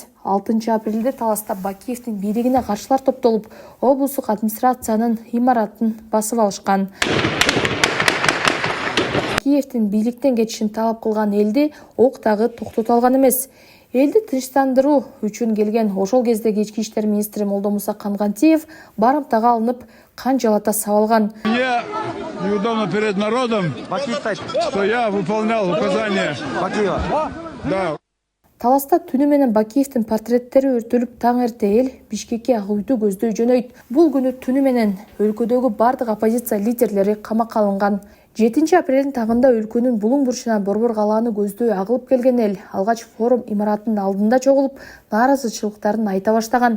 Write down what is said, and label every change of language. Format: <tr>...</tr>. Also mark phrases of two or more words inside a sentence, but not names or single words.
<ky>6 апрелде Таласта Бакиевдин бийлигине каршылар топтолуп, облустук администрациянын имаратын басып алышкан. Бакиевдин бийликтен кетишин талап кылган элди ок дагы токтото алган эмес. Элди тынчтандыруу үчүн келген ошол кездеги ички иштер министри Молдомуса Кангантиев барымтага алынып, кан жалата сабалган.</ky> <ru>Мне неудобно перед народом, что я выполнял указания Бакиева. Да.</ru> <ky>Таласта түнү менен Бакиевдин портреттери өртөлүп, таң эрте эл Бишкекке ак үйдү көздөй жөнөйт. Бул күнү түнү менен өлкөдөгү бардык оппозиция лидерлери камакка алынган. 7 апрелдин тагында өлкөнүн булуң бурчунан борбор калааны көздөй агылып келген эл алгач форум имаратынын алдында чогулуп, нааразычылыктарын айта баштаган.</ky>